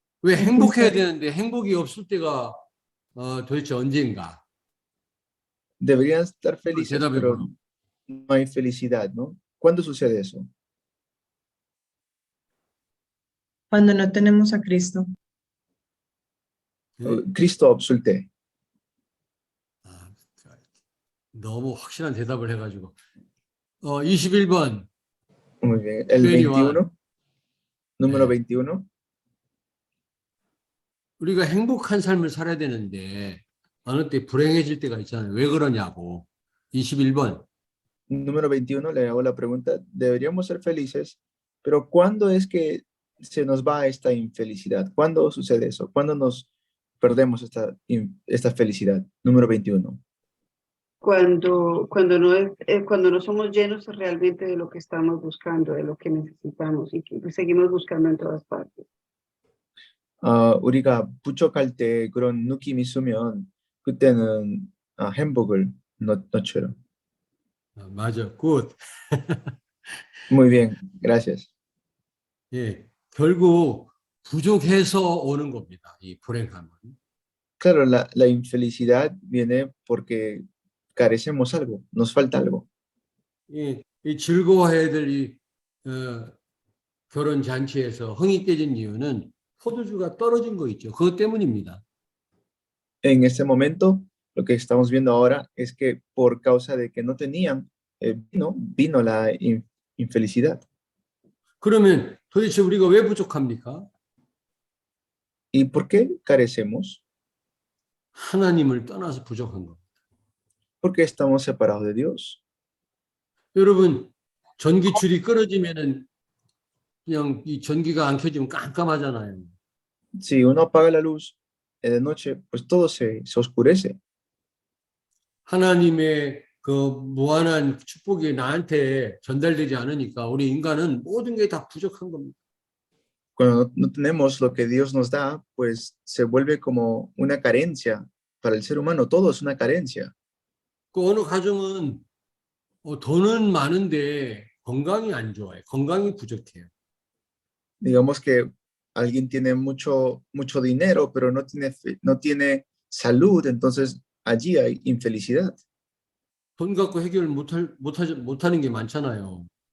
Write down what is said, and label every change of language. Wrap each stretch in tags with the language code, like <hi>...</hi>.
<ko>왜 행복해야 되는데 행복이 없을 때가 도대체 언젠가?</ko> <es>Deberían estar felices,</es> <ko>대답해</ko> <es>pero</es> <ko>보라.</ko> <es>no hay felicidad, ¿no? ¿Cuándo sucede eso? Cuando no tenemos a Cristo.</es> <ko>Cristo 없을 때. 너무 확실한 대답을 해가지고 21번.</ko> <es>Muy bien. El 21. Número 21.</es> <ko>우리가 행복한 삶을 살아야 되는데 어느 때 불행해질 때가 있잖아요. 왜 그러냐고. 21번.</ko> <es>Número 21, le hago la pregunta, deberíamos ser felices, pero ¿cuándo es que se nos va esta infelicidad? ¿Cuándo sucede eso? ¿Cuándo nos perdemos esta felicidad? Número 21. Cuando no somos llenos realmente de lo que estamos buscando, de lo que necesitamos y que seguimos buscando en todas partes.</es> <ko>우리가 부족할 때 그런 느낌이 있으면 그때는 행복을 놓쳐요. 맞아. 굿.</ko> <es>Muy bien, gracias.</es> <ko>예, 결국 부족해서 오는 겁니다. 이 불행함은.</ko> <es>Claro, la infelicidad viene porque carecemos algo, nos falta algo.</es> <ko>이 즐거워해야 될 이 결혼 잔치에서 흥이 깨진 이유는 포도주가 떨어진 거 있죠. 그것 때문입니다.</ko> <es>En este momento, lo que estamos viendo ahora es que por causa de que no tenían vino la infelicidad.</es> <ko>그러면 도대체 우리가 왜 부족합니까?</ko> <es>¿Y por qué carecemos?</es> <ko>하나님을 떠나서 부족한 것.</ko> <es>Porque estamos separados de Dios.</es> <ko>여러분, 전기줄이 끊어지면은 그냥 이 전기가 안 켜지면 깜깜하잖아요.</ko> <es>Si uno apaga la luz de noche, pues todo se oscurece.</es> <ko>하나님의 그 무한한 축복이 나한테 전달되지 않으니까 우리 인간은 모든 게 다 부족한 겁니다.</ko> <es>Cuando no tenemos lo que Dios nos da, pues se vuelve como una carencia para el ser humano. Todo es una carencia.</es> <ko>그 어느 가정은 돈은 많은데 건강이 안 좋아요. 건강이 부족해요.</ko> <es>Digamos que alguien tiene mucho dinero, pero no tiene salud, entonces allí hay infelicidad.</es> <ko>돈 갖고 해결 못하는 게 많잖아요.</ko>